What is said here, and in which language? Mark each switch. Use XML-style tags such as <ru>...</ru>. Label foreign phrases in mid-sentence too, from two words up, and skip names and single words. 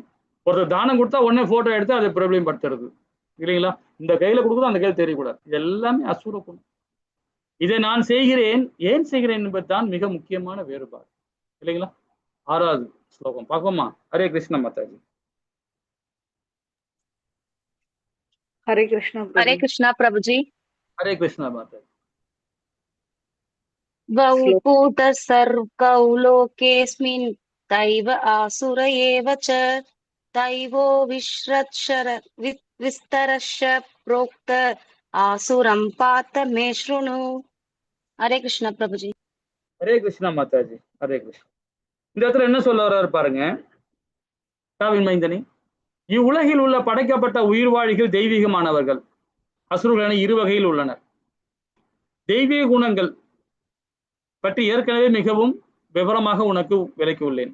<ta>ஒருத்தர் தானம் கொடுத்தா உடனே போட்டோ எடுத்து அதை பிரபலம் படுத்துறது இல்லைங்களா, இந்த கையில கொடுக்குறது அந்த கையில தெரியக்கூடாது. இது எல்லாமே அசுர குணம். இதை நான் செய்கிறேன், ஏன் செய்கிறேன் என்பதுதான் மிக முக்கியமான வேறுபாடு இல்லைங்களா. 6வது ஸ்லோகம் பார்ப்போமா? ஹரே கிருஷ்ண மாதாஜி.</ta> <hi>हरे कृष्णा हरे प्रभु कृष्णा प्रभुजी।</hi> <ta>ஹரே கிருஷ்ண மாதாஜி.</ta> <sa>द्वौ श्लोक पूतः सर्वौ लोकेऽस्मिन् दैव आसुर एव च दैवो विस्तरश्च प्रोक्त आसुरं पात मे शृणु।</sa> <hi>हरे कृष्णा प्रभुजी।</hi> <ta>ஹரே கிருஷ்ண மாதாஜி. ஹரே கிருஷ்ண. இந்த இடத்துல என்ன சொல்ல வர்றாரு பாருங்க காவின் மைந்தனி. இவ்வுலகில் உள்ள படைக்கப்பட்ட உயிர்வாழிகள் தெய்வீகமானவர்கள், அசுரர்கள் என 2 வகையில் உள்ளனர். தெய்வீக குணங்கள் பற்றி ஏற்கனவே மிகவும் விவரமாக உனக்கு விளக்கி உள்ளேன்.</ta>